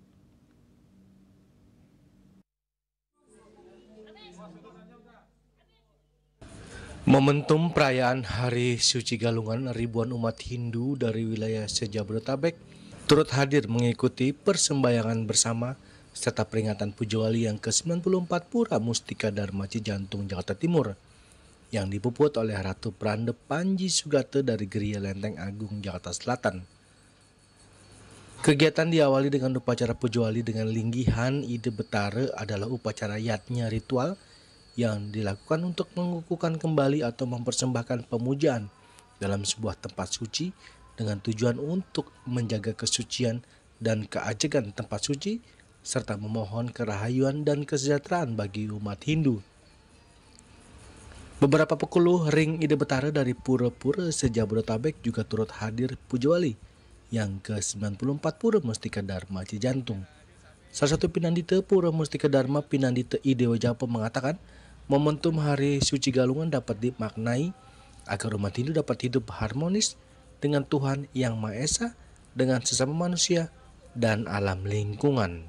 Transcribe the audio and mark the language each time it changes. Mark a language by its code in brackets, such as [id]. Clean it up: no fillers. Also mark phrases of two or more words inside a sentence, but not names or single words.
[id] Momentum perayaan Hari Suci Galungan, ribuan umat Hindu dari wilayah Sejabodetabek turut hadir mengikuti persembahyangan bersama serta peringatan Puja Wali yang ke-94 Pura Mustika Dharma Cijantung, Jakarta Timur yang dipuput oleh Ratu Prandep Panji Sugate dari Geria Lenteng Agung, Jakarta Selatan. Kegiatan diawali dengan upacara Puja Wali dengan linggihan Ide Betara adalah upacara yatnya ritual yang dilakukan untuk mengukuhkan kembali atau mempersembahkan pemujaan dalam sebuah tempat suci dengan tujuan untuk menjaga kesucian dan keajegan tempat suci serta memohon kerahayuan dan kesejahteraan bagi umat Hindu. Beberapa pekuluh ring Ide Betara dari pura-pura Sejabodetabek juga turut hadir Puja Wali yang ke-94 Pura Mustika Dharma Cijantung. Salah satu Pinandita Pura Mustika Dharma, Pinandita Idewa Japa, mengatakan momentum Hari Suci Galungan dapat dimaknai agar umat Hindu dapat hidup harmonis dengan Tuhan Yang Maha Esa, dengan sesama manusia, dan alam lingkungan.